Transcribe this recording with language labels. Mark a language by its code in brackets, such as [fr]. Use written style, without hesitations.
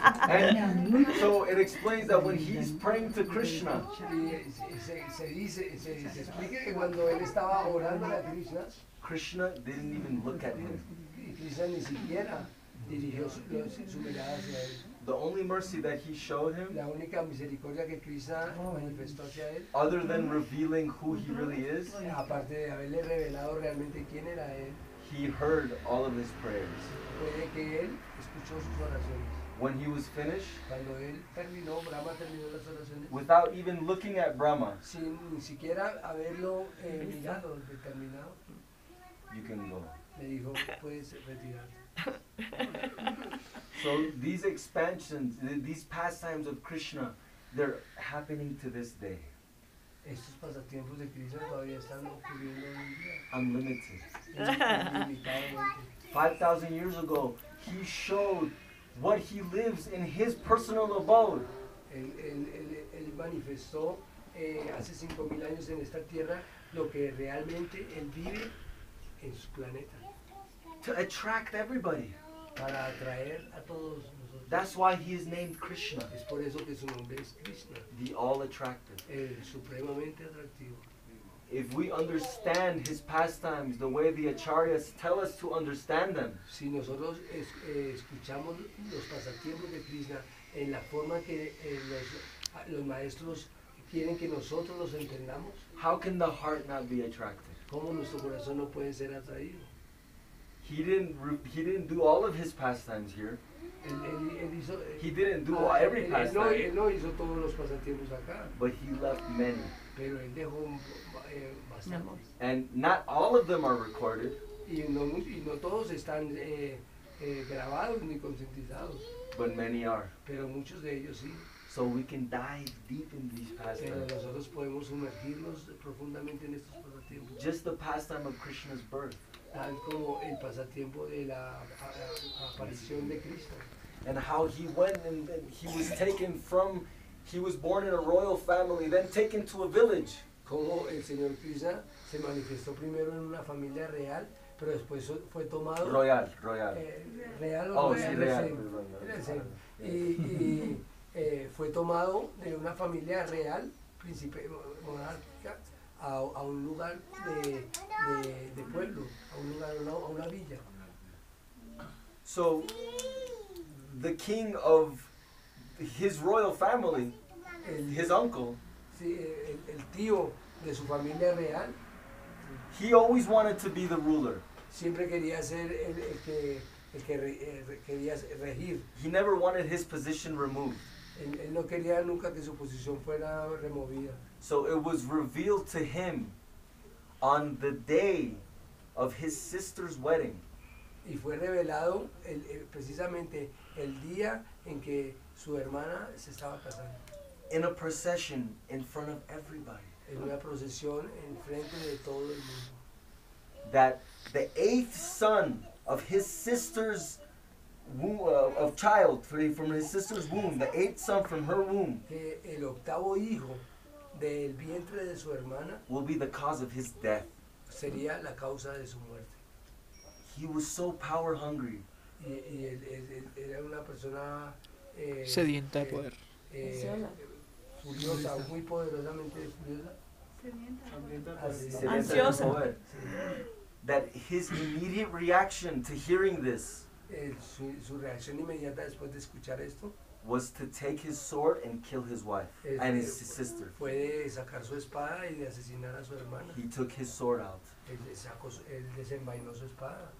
[en] And so it explains that when he's praying to Krishna, [es] Se explica que cuando él estaba orando a Krishna, [en] Krishna didn't even look at him. [es] Krishna ni siquiera dirigió su mirada hacia él. [en] The only mercy that he showed him, [es] La única misericordia que Krishna manifestó hacia él, [en] other than revealing who he really is, [es] aparte de haberle revelado realmente quién era él, [en] he heard all of his prayers. [es] puede que él escuchó sus oraciones. [en] When he was finished, [es] Cuando él terminó, Brahma terminó las oraciones, [en] without even looking at Brahma, [es] sin ni siquiera haberlo mirado, determinado, [en] you can go. [es] le dijo, puedes retirarte. [en] So these expansions, these pastimes of Krishna, they're happening to this day. [es] Estos pasatiempos de Krishna todavía están ocurriendo hoy en día. [en] Unlimited. [es] Ilimitadamente. [en] 5,000 years ago, he showed what he lives in his personal abode. [es] Él manifestó hace 5,000 años en esta tierra lo que realmente él vive en su planeta. [en] To attract everybody. [es] Para atraer a todos nosotros. [en] That's why he is named Krishna, [es] Es por eso que su nombre es Krishna, [en] the all attractive. [es] el supremamente atractivo. [en] If we understand his pastimes the way the acharyas tell us to understand them, [es] Si nosotros escuchamos los pasatiempos de Krishna en la forma que los maestros quieren que nosotros los entendamos, [en] how can the heart not be attracted? [es] ¿cómo nuestro corazón no puede ser atraído? [en] He didn't do all of his pastimes here. [es] Él hizo, [en] He didn't do every [es] él [en] pastime, [es] no hizo todos los pasatiempos acá, [en] but he left many. [es] pero él dejó bastante. [en] And not all of them are recorded, [es] Y no todos están grabados ni concientizados, [en] but many are. [es] pero muchos de ellos sí. [en] So we can dive deep in these [es] Pero [en] pastimes. [es] nosotros podemos sumergirnos profundamente en estos pasatiempos, [en] Just the pastime of Krishna's birth, [es] tal como el pasatiempo de la aparición de Cristo. [en] and how he went and he was taken from, he was born in a royal family, then taken to a village. [es] Como el Señor Krishna se manifestó primero en una familia real, pero después fue tomado [en] Royal. [es] real o Oh, no, sí, era real. ese, Perdón, era ese. Y fue tomado de una familia real, príncipe monárquica, a un lugar de pueblo, a un lugar, a una villa. [en] So the king of his royal family, his uncle, [es] Sí, el tío de su familia real [en] he always wanted to be the ruler. [es] siempre quería ser el que quería regir. [en] He never wanted his position removed. [es] Él no quería nunca que su posición fuera removida. [en] So it was revealed to him on the day of his sister's wedding. [es] Y fue revelado precisamente el día en que su hermana se estaba casando. [en] In a procession in front of everybody. [es] En una procesión en frente de todo el mundo. [en] That the 8th son of his sister's womb, of child, from his sister's womb, the 8th son from her womb, [es] Que el octavo hijo del vientre de su hermana [en] will be the cause of his death. [es] sería la causa de su muerte. [en] He was so power hungry. [es] Y él era una persona Sedienta de poder. furiosa, muy poderosamente furiosa. Ansiosa. [en] That his immediate reaction to hearing this [es] Su reacción inmediata después de escuchar esto [en] was to take his sword and kill his wife and his sister. [es] fue de sacar su espada y de asesinar a su hermana. [en] He took his sword out. [es] Él desenvainó su espada.